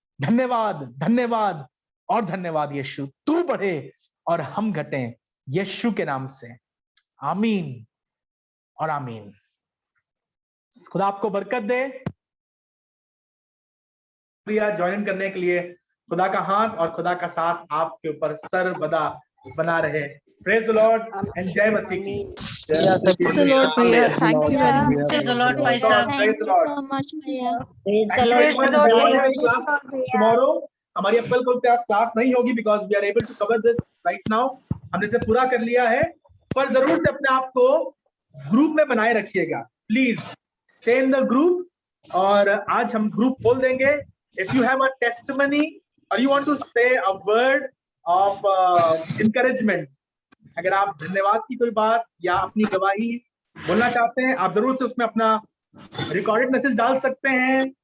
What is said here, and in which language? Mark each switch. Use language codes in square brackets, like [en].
[hi] धन्यवाद, धन्यवाद और धन्यवाद यीशु, तू बढ़े और हम घटें, यीशु के नाम से आमीन और आमीन। खुदा आपको बरकत दे। ज्वाइन करने के लिए खुदा का हाथ और खुदा का साथ आपके ऊपर सर्वदा बना रहे। [en] praise the lord and [hi] जय मसीह की। [en] Praise the Lord, भैया, thank you very much. Praise the Lord, भाई साहब। Thank you so much, भैया। Tomorrow [hi] हमारी अब कल क्लास नहीं होगी [en] Because we are able to cover this right now. [hi] हमने इसे पूरा कर लिया है, पर जरूर से अपने आप को ग्रुप में बनाए रखिएगा, [en] Please stay in the group. [hi] और आज हम ग्रुप खोल देंगे। [en] if you have a testimony और you want to say a word of encouragement, [hi] अगर आप धन्यवाद की कोई बात या अपनी गवाही बोलना चाहते हैं, आप जरूर से उसमें अपना रिकॉर्डेड मैसेज डाल सकते हैं।